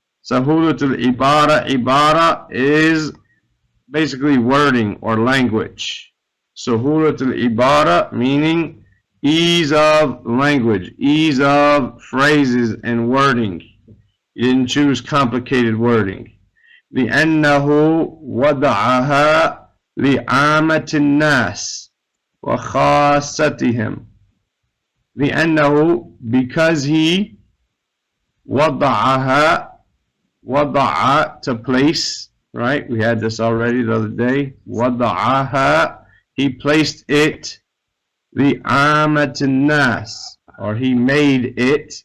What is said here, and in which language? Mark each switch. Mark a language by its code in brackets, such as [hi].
[en] Sahulatul Ibara, Ibara is basically wording or language. Sahulatul Ibara meaning ease of language, ease of phrases and wording. You didn't choose complicated wording. [ar] لأنه وضعها لعامة الناس وخاصتهم. [en] لأنه, because he وضعها, وضع, to place, right? We had this already the other day. وضعها, he placed it, [ar] لعامة الناس, [en] or he made it.